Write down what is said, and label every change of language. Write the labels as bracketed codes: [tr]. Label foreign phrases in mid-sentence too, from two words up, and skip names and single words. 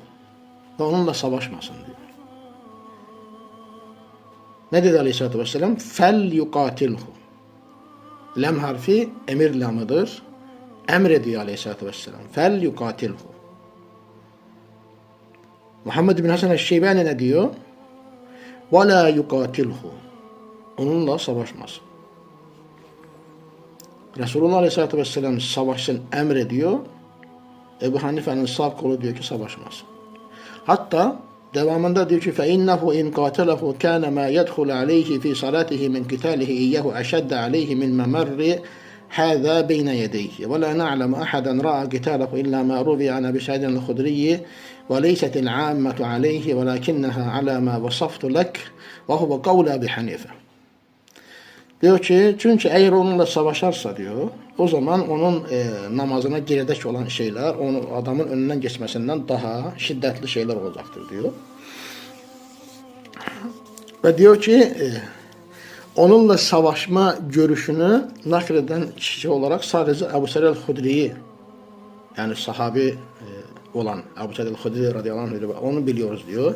[tr] Ve onunla savaşmasın diyor. Ne dedi [ar] عليه الصلاة والسلام? فليقاتله. [tr] Lem harfi emir lamıdır. Emrediyor [ar] عليه الصلاة والسلام. فليقاتله. [tr] Muhammed bin Hasan el-Şeybani ne diyor? [ar] وَلَا يُقَاتِلْهُ [tr] Onunla savaşmaz. Resulullah [ar] عليه الصلاة والسلام [tr] savaşsın emrediyor. Ebu Hanife'nin sağ kolu diyor ki savaşmaz. [ar] Hatta devamında diyor ki فَاِنَّهُ اِنْ قَاتَلَهُ كَانَ مَا يَدْخُلَ عَلَيْهِ فِي صَلَاتِهِ مِنْ قِتَالِهِ اِيَّهُ اَشَدَّ عَلَيْهِ مِنْ مَمَرِّ هذا بين يديه ولا نعلم أحدا رأى قتاله إلا ما روي عن أبي سعيد الخدري وليست العامة عليه ولكنها على ما وصفت لك وهو قول أبي حنيفة. [tr] Diyor ki çünkü eğer onunla savaşarsa diyor o zaman onun namazına giredek olan şeyler onu adamın önünden geçmesinden daha şiddetli şeyler olacaktır diyor. Ve diyor ki onunla savaşma görüşünü nakleden kişi olarak sadece Ebu Said el-Hudri'yi yani sahabi olan Ebu Said el-Hudri [ar] رضي الله عنه [tr] onu biliyoruz diyor.